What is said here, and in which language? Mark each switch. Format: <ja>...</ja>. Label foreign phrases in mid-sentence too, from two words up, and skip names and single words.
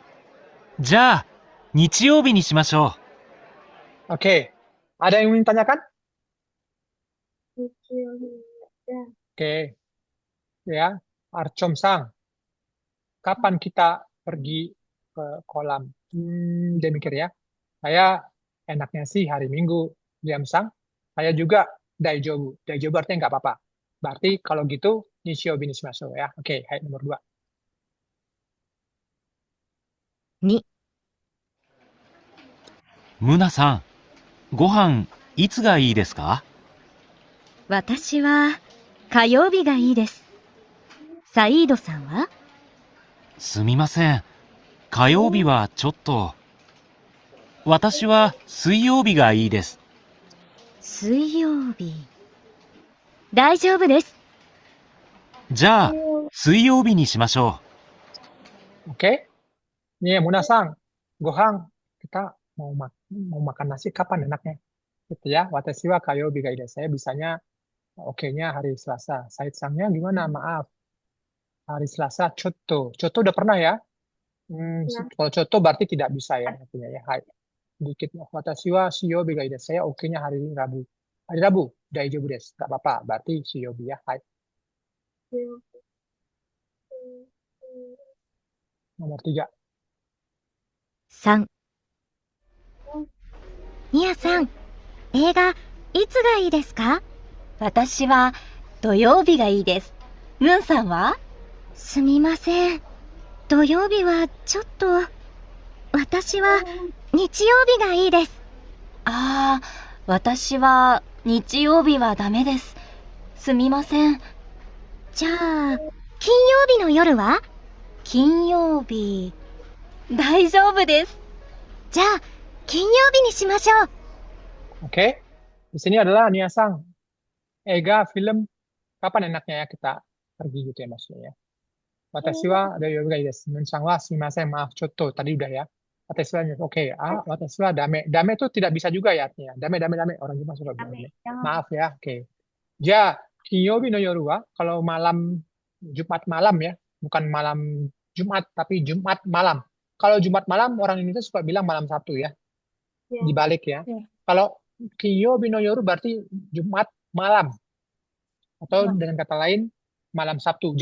<ja>じゃあ、日曜日にしましょ</ja> <id>Oke. Ada yang ingin tanyakan? Nichio. Oke. Ya, Archom-san. Kapan kita pergi ke kolam? Dia mikir ya. Saya enaknya sih hari Minggu. Liam-san. Saya juga daijobu. Daijobu artinya nggak apa-apa. Berarti kalau gitu,</id> <ja>日曜日にしましょう ya.</ja> <id>Oke, hai, nomor 2.</id> <ja>2、ムナさん、ご飯、いつがいいですか？私は火曜日がいいです。サイードさんは？すみません。火曜日はちょっと。私は水曜日がいいです。水曜日。大丈夫です。じゃあ、水曜日にしましょ</ja> <id>Oke. Nih, Muna-san, gohang, kita mau makan nasi kapan enaknya? Gitu ya.</id> <ja>私は火曜日がいいです.</ja> <id>Saya bisanya oke-nya hari Selasa. Said-sangnya gimana? Maaf. Hari Selasa, chotto. Chotto udah pernah ya? Ya. Kalau chotto berarti tidak bisa ya artinya ya. Hai. Dikit.</id> <ja>私は水曜日がいいです.</ja> <id>Saya oke-nya hari Rabu. Hari Rabu,</id> <ja>大丈夫です.</ja> <id>Nggak apa-apa. Berarti shiyobi ya. Hai. Nomor 3.</id> <ja>3、ニアさん、映画、いつがいいですか？私は土曜日がいいです。ムンさんは？すみません。土曜日はちょっと。私は日曜日がいいです。ああ、私は日曜日はダメです。すみません。じゃあ、金曜日の夜は？金曜日、大丈夫です。じゃあ、金曜日にしましょう。</ja> <id>Oke. Di sini adalah Nia-sang. Ega film kapan enaknya ya kita pergi gitu ya maksudnya ya.</id> <ja>私は大丈夫がいいです. ムンさんはすみません,</ja> <id>maaf chotto. Tadi udah ya.</id> <ja>私は</ja> <id>oke.</id> <ja>私はダメ.</ja> <id>Dame itu tidak bisa juga ya artinya. Dame. Orang Jepang suka bilang dame. Maaf ya. Oke. Ja,</id> <ja>金曜日の夜は</ja> <id>kalau malam Jumat malam ya, bukan malam Jumat tapi Jumat malam. Kalau Jumat malam orang Indonesia suka bilang malam Sabtu ya. Ya. Dibalik ya. Ya. Kalau</id> <ja>金曜日の夜</ja> <id>berarti Jumat malam. Atau dengan kata lain, malam Sabtu.</id>